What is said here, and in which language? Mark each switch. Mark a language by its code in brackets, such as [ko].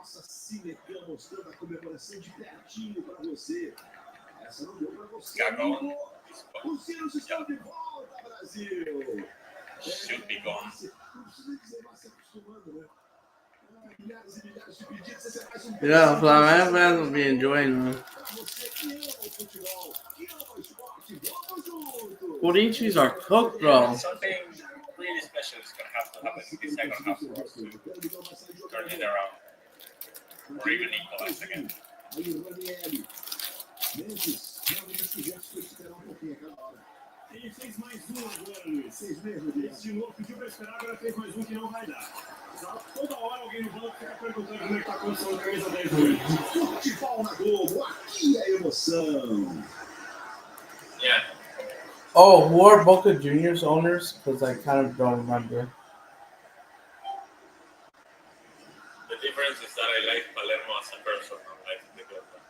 [pt] nossa cinecam mostrando a comemoração de pertinho para você. Essa não deu para você. Os Sinos estão de volta, Brasil. [en] Should be gone. [pt] Não precisa dizer, vai se acostumando, né? Milhares e milhares de pedidos, esse é mais um [en] Yeah, Flamengo fans will be enjoying, man. [pt] para você que ama o futebol, que ama o esporte. Vamos juntos! [en] Corinthians are cooked, bro. Something really special is going to have to happen in the second half for us to turn it around. Or even equalize again. [pt] Aí, Ranieri. Memphis, realmente os projetos que esperar um pouquinho aquela hora. Ele fez mais um agora, Luiz. Fez mesmo, Diego. Esse de novo pediu pra esperar, agora fez mais um que não vai dar. Toda hora alguém no banco fica perguntando como é que tá acontecendo a camisa 10 hoje. Futebol na Globo, aqui é emoção. [en] Yeah. Oh, who are Boca Juniors owners? Because I kind of don't remember. The difference is that I like Palermo as a person, I like the club.